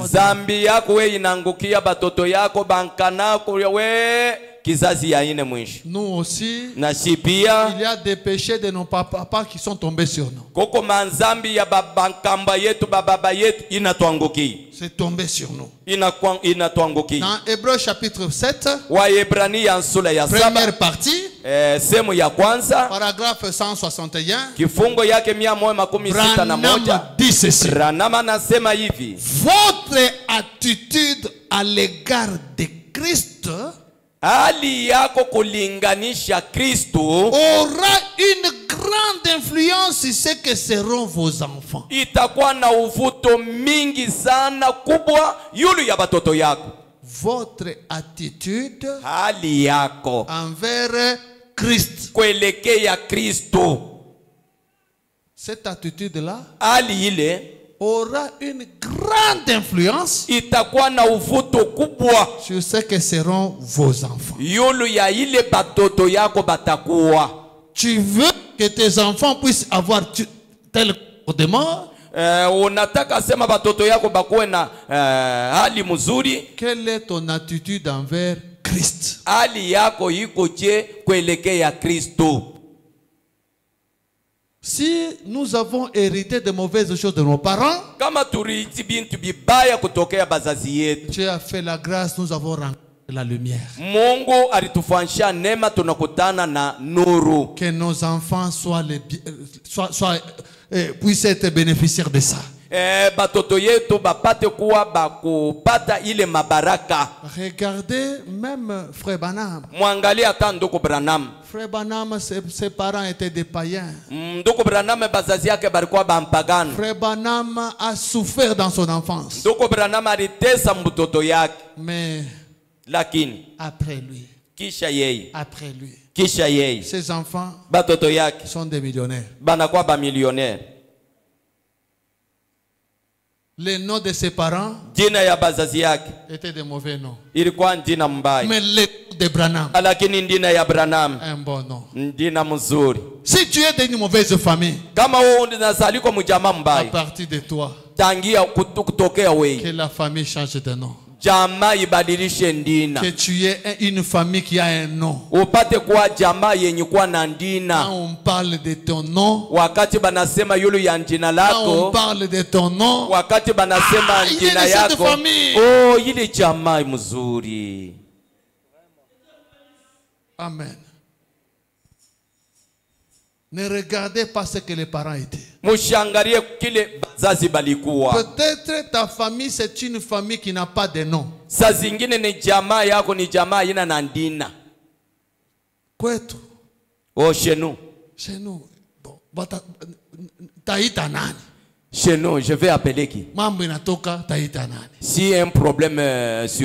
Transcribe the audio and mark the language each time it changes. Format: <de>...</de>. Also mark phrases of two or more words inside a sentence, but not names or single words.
<sw>Zambi yako we inangukia batoto yako bankanako we kizazi ya 4 mwisho.</sw> <fr>Nous aussi,</fr> <sw>Na shipia</sw> <fr>il y a des péchés de nos papas qui sont tombés sur nous.</fr> <sw>koko manzambi ya babankamba yetu bababa yetu inatuangukia.</sw> <fr>C'est tombé sur nous.</fr> <sw>Inatuangukia.</sw> <fr>Dans Hébreux chapitre 7,</fr> <sw>Waebrania sura ya 7,</sw> <fr>première partie,</fr> <sw>sehemu ya kwanza,</sw> <fr>paragraphe 161,</fr> <sw>kifungo yake 161.</sw> <fr>Branham dit ceci.</fr> <sw>Branham anasema hivi.</sw> <fr>Votre attitude à l'égard de Christ</fr> <sw>Hali yako kulinganisha Kristo</sw> <fr>aura une grande influence sur ce que seront vos enfants.</fr> <sw>itakuwa na uvuto mingi sana kubwa yulu ya batoto yako.</sw> <fr>Votre attitude</fr> <sw>Hali yako</sw> <fr>envers Christ.</fr> <sw>kuelekea Kristo,</sw> <fr>Cette attitude-là</fr> <sw>hali ile</sw> <fr>aura une grande influence</fr> <sw>itakuwa na uvuto kubwa</sw> <fr>sur ce que seront vos enfants.</fr> <sw>yulu ya ile batoto yako batakuwa.</sw> <fr>Tu veux que tes enfants puissent avoir tel comportement?</fr> <sw>unataka sema batoto yako bakuwe na hali mzuri.</sw> <fr>Quelle est ton attitude envers Christ?</fr> <sw>Hali yako iko je kuelekea Kristo?</sw> <fr>Si nous avons hérité de mauvaises choses de nos parents,</fr> <sw>Kama turithi bintu bibaya kutokea bazazi yetu,</sw> <fr>Dieu a fait la grâce, nous avons rencontré la lumière.</fr> <sw>Mungu alitufanisha neema, tunakutana na nuru.</sw> <fr>Que nos enfants puissent être bénéficiaires de ça.</fr> <sw>Batoto yetu bapate kuwa bakupata ile mabaraka.</sw> <fr>Regardez même Frère Branham.</fr> <sw>Mwangalie hata ndugu Branham.</sw> <fr>Frère Branham, ses parents étaient des païens.</fr> <sw>Ndugu Branham bazazi yake balikuwa bampagano.</sw> <fr>Frère Branham a souffert dans son enfance.</fr> <sw>Ndugu Branham alitesa mtoto yake.</sw> <fr>Mais</fr> <sw>Lakini</sw> <fr>après lui,</fr> <sw>kisha yeye</sw> <fr>ses enfants</fr> <sw>batoto yake</sw> <fr>sont des millionnaires.</fr> <sw>banakuwa ba millionnaire.</sw> <fr>Les noms de ses parents</fr> <sw>Jina ya bazazi yake</sw> <fr>étaient de mauvais noms.</fr> <sw>ilikuwa jina mbaya.</sw> <fr>Mais les noms de Branham,</fr> <sw>Lakini jina ya Branham</sw> <fr>un bon nom.</fr> <sw>jina mzuri.</sw> <fr>Si tu es d'une mauvaise famille,</fr> <sw>Kama wewe unazaliko mjamaa</sw> <fr>à</fr> <sw>mbaya,</sw> <fr>partir de toi,</fr> <sw>tangia kutokea wewe,</sw> <fr>que la famille change de nom.</fr> <sw>jamaa ibadilishe ndina.</sw> <fr>Que tu aies une famille qui a un nom.</fr> <sw>Upate kuwa jamaa yenye kuwa na</sw> <fr>Quand</fr> <sw>ndina.</sw> <fr>on parle de ton nom,</fr> <sw>Wakati banasema yulu ya jina</sw> <fr>quand on</fr> <sw>lako,</sw> <fr>parle de ton nom,</fr> <sw>wakati banasema</sw> <fr>il est</fr> <sw>jina</sw> <fr>de cette</fr> <sw>yako,</sw> <fr>famille.</fr> <sw>oh, ile jamaa mzuri. Amen.</sw> <fr>Ne regardez pas ce que les parents étaient.</fr> <sw>Mushangalie kile bazazi balikuwa.</sw> <fr>Peut-être ta famille, c'est une famille qui n'a pas de nom.</fr> <sw>Saa zingine ni jamaa yako ni jamaa ina na ndina. Kwetu,</sw> <fr>Oh, chez nous. chez nous, bon,</fr> <sw>taita nani?</sw> <fr>Chez nous, je vais appeler qui?</fr> <sw>Mambo inatoka taita nani?</sw> <fr>Si un problème survient,</fr>